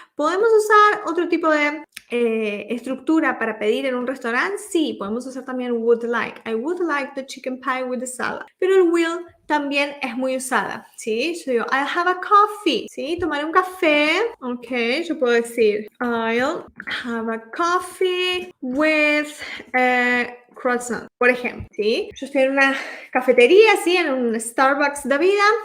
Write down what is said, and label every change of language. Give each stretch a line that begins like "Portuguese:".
Spanish: ¿Podemos usar otro tipo de estructura para pedir en un restaurante? Sí, podemos usar también would like.
English: I would like the chicken pie with the salad.
Spanish: Pero el will también es muy usada, ¿sí? Yo digo,
English: I'll have a coffee,
Spanish: ¿sí? Tomaré un café. Ok, yo puedo decir,
English: I'll have a coffee with croissant,
Spanish: por ejemplo, ¿sí? Yo estoy en una cafetería, ¿sí? En un Starbucks de vida.